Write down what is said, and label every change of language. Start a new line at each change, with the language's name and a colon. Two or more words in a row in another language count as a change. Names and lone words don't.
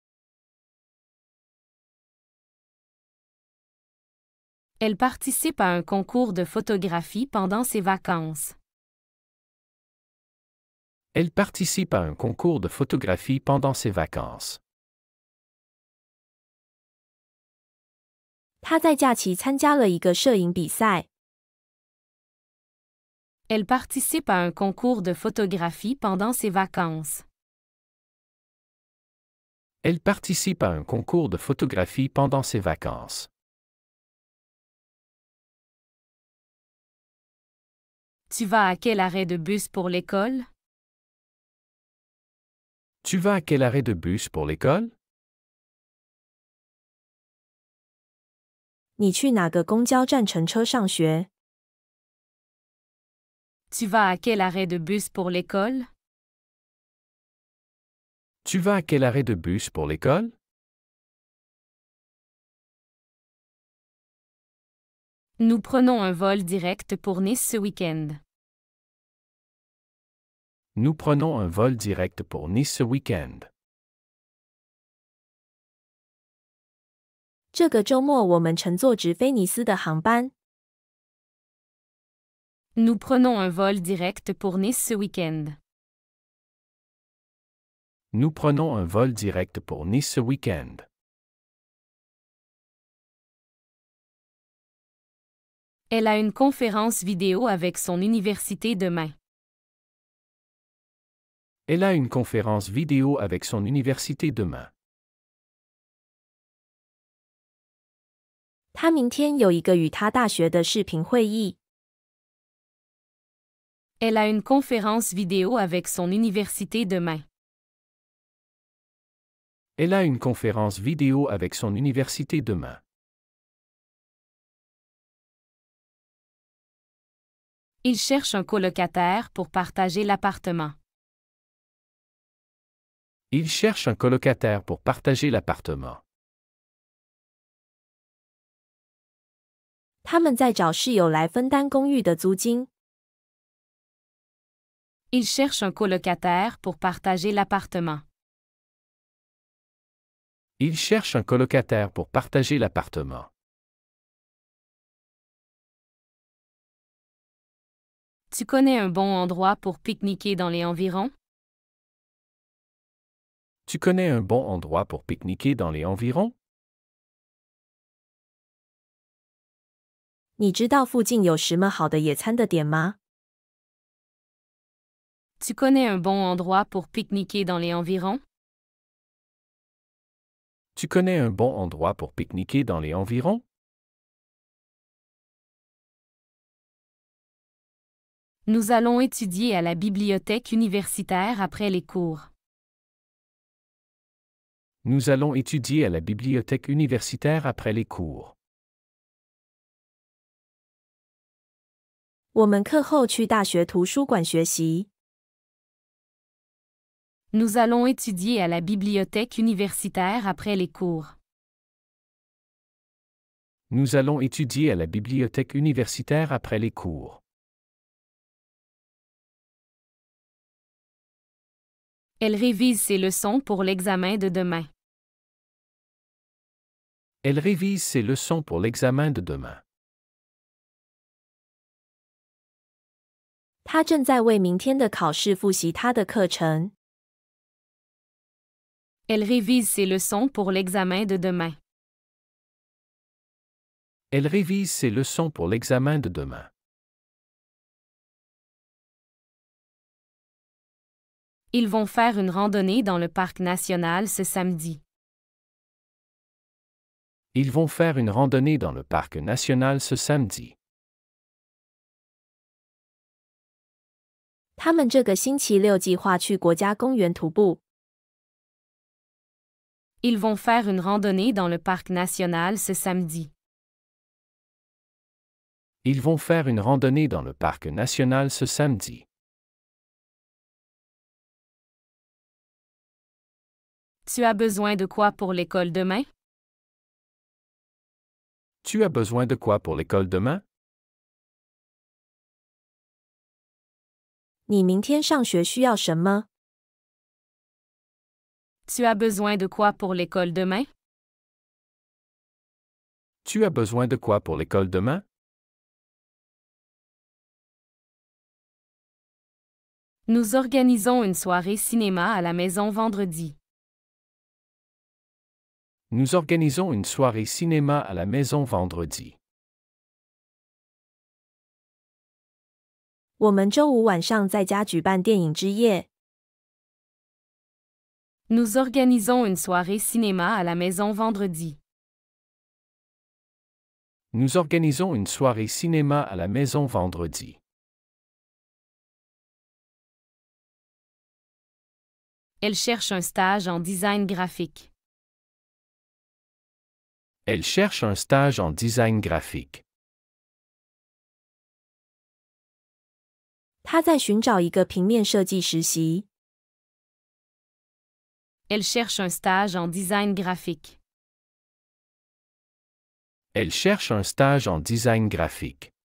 French: Elle participe à un concours de photographie pendant ses vacances. Elle participe à un concours de photographie pendant ses vacances.
Chinese: 他在假期参加了一个摄影比赛。
French: Elle participe à un concours de photographie pendant ses vacances. Elle participe à un concours de photographie pendant ses vacances. Tu vas à quel arrêt de bus pour l'école? Tu vas à quel arrêt de bus pour l'école?
Chinese: 你去哪个公交站乘车上学？
French: Tu vas à quel arrêt de bus pour l'école? Tu vas à quel arrêt de bus pour l'école? Nous prenons un vol direct pour Nice ce week-end. Nous prenons un vol direct pour Nice ce week-end.
Chinese: 这个周末我们乘坐直飞尼斯的航班。
French: Nous prenons un vol direct pour Nice ce week-end. Nous prenons un vol direct pour Nice ce week-end. Elle a une conférence vidéo avec son université demain. Elle a une conférence vidéo avec son université demain.
Chinese: 他明天有一个与他大学的视频会议。
French: Elle a une conférence vidéo avec son université demain. Elle a une conférence vidéo avec son université demain. Il cherche un colocataire pour partager l'appartement. Il cherche un colocataire pour partager l'appartement.
Chinese: 他们在找室友来分担公寓的租金。
French: Il cherche un colocataire pour partager l'appartement. Il cherche un colocataire pour partager l'appartement. Tu connais un bon endroit pour pique-niquer dans les environs? Tu connais un bon endroit pour pique-niquer dans les environs?
Chinese: 你知道附近有什么好的野餐的点吗？
French: Tu connais un bon endroit pour pique-niquer dans les environs? Tu connais un bon endroit pour pique-niquer dans les environs? Nous allons étudier à la bibliothèque universitaire après les cours. Nous allons étudier à la bibliothèque universitaire après les cours.
Chinese: 我们课后去大学图书馆学习。
French: Nous allons étudier à la bibliothèque universitaire après les cours. Nous allons étudier à la bibliothèque universitaire après les cours. Elle révise ses leçons pour l'examen de demain. Elle révise ses leçons pour l'examen de demain.
Chinese: 他正在为明天的考试复习他的课程。
French: Elle révise ses leçons pour l'examen de demain. Elle révise ses leçons pour l'examen de demain. Ils vont faire une randonnée dans le parc national ce samedi. Ils vont faire une randonnée dans le parc national ce samedi.
Chinese: 他们这个星期六计划去国家公园徒步。
French: Ils vont faire une randonnée dans le parc national ce samedi. Ils vont faire une randonnée dans le parc national ce samedi. Tu as besoin de quoi pour l'école demain? Tu as besoin de quoi pour l'école demain?
Chinese: 你明天上学需要什么？
French: Tu as besoin de quoi pour l'école demain? Tu as besoin de quoi pour l'école demain? Nous organisons une soirée cinéma à la maison vendredi. Nous organisons une soirée cinéma à la maison vendredi.
Chinese: 我们周五晚上在家举办电影之夜。
French: Nous organisons une soirée cinéma à la maison vendredi. Nous organisons une soirée cinéma à la maison vendredi. Elle cherche un stage en design graphique. Elle cherche un stage en design graphique.
Chinese: 他在寻找一个平面设计实习。
French: Elle cherche un stage en design graphique. Elle cherche un stage en design graphique.